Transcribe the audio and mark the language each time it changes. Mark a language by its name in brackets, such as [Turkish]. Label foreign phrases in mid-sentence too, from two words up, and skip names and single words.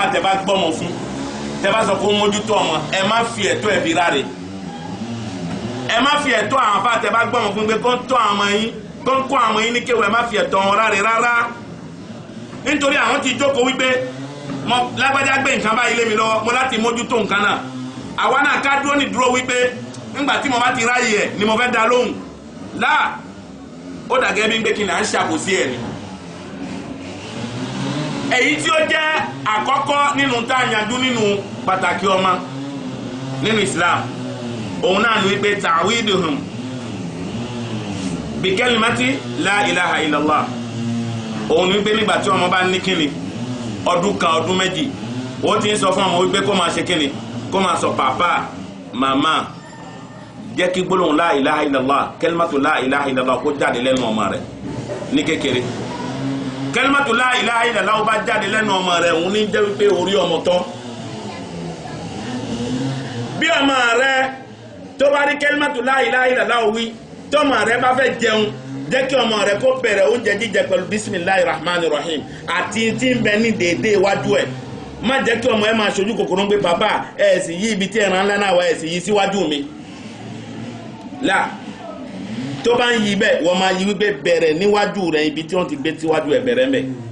[Yoruba] tẹ bá gbọ́mọ fún tẹ bá sọ fún mójútó ọmọ ẹ má fi ẹ̀tọ́ ẹ̀ fi ráre ẹ má fi ẹ̀tọ́ àwọn àfa tẹ bá gbọ́mọ fún pé kó ń tọ́ àwọn yín kó ń kó àwọn yín ní kéwù ẹ má fi ẹ̀tọ́ wọn ráre rárá nítorí àwọn ti jókòó wípé mo lágbájá gbé nǹkan báyìí lé mi lọ́wọ́ mo láti mójútó nǹkan náà àwa náà ká dúró ní dúró wípé nígbà tí mo bá ti ráyè ẹ̀ ni mo fẹ́ dá lóhùn láà ó dàgẹ́ bí ń gbé kí n à ń ṣàkóso ẹ̀ ni èyí tí ó jẹ́ àkọ́kọ́ nínú tá a yanjú nínú pàtàkì ọmọ nínú Islam òun náà ní wípé [Arabic] تعويدهم بـ كلمة لا إله إلا الله [Yoruba] òun ní wípé nígbà tí ọmọ bá ní kíni ọdún kan ọdún méjì ó ti ń sọ fún ọmọ wípé kó máa ṣe kíni kó máa sọ pàpà màmá jẹ́ kí gbólóhùn [Arabic] لا إله إلا الله كلمة لا إله إلا الله [Yoruba] kó jáde lẹ́nu ọmọ rẹ̀ ní kékeré [Arabic] كلمة لا إله إلا الله [Yoruba] ó bá jáde lẹ́nu ọmọ rẹ̀ òun ní jẹ́ wípé orí ọmọ tọ́ bí ọmọ rẹ̀ tó bá rí [Arabic] كلمة لا إله إلا الله [Yoruba] wí tọ́mọ rẹ̀ bá fẹ́ jẹun jẹ́ kí ọmọ rẹ̀ kó bẹ̀rẹ̀ oúnjẹ jíjẹ pẹ̀lú [Arabic] بسم الله الرحمن الرحيم [Yoruba] àti tí ń bẹ ní déédéé iwájú ẹ̀ má jẹ́ kí ọmọ ẹ̀ máa ṣojú kòkòrò ń gbé bàbá ẹ̀ sì yí ibi tí ẹran ńlá náà wà ẹ̀ sì yí síwájú mi là tó bá ń yí bẹ́ẹ̀ wọ́n máa yí wípé bẹ̀rẹ̀ níwájú rẹ̀ ibi tí wọ́n ti gbé síwájú ẹ̀ bẹ̀rẹ̀ mẹ́